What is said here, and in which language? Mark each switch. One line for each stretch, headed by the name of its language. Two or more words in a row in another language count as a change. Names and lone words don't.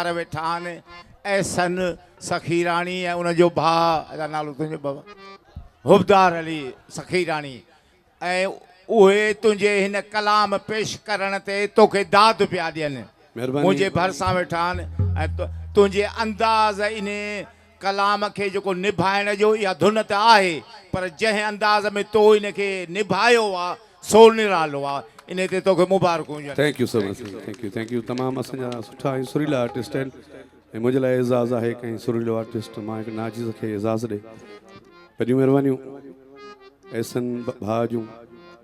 Sindhi: वेठा आहिनि ऐसन सखीराणी ऐं उनजो भाउ अदा नालो तुंहिंजो बाबा हुबदार अली सखीराणी ऐं उहे तुंहिंजे हिन कलाम पेश करण ते तोखे दाद पिया ॾियनि मुंहिंजे भरिसां वेठा आहिनि ऐं तुंहिंजे अंदाज़ इन कलाम खे जेको निभाइण जो इहा धुन त आहे पर जंहिं अंदाज़ में तो इनखे निभायो आहे सो निरालो आहे इन ते तोखे मुबारकूं हुजनि
English: thank you so much thank you
Sindhi: तमामु असांजा सुठा ऐं सुरीला आर्टिस्ट आहिनि ऐं मुंहिंजे लाइ एज़ाज़ आहे कंहिं सुरीलो आर्टिस्ट मां हिकु नाचीज़ खे एज़ाज़ ॾे वॾियूं महिरबानियूं ऐसन भाउ जूं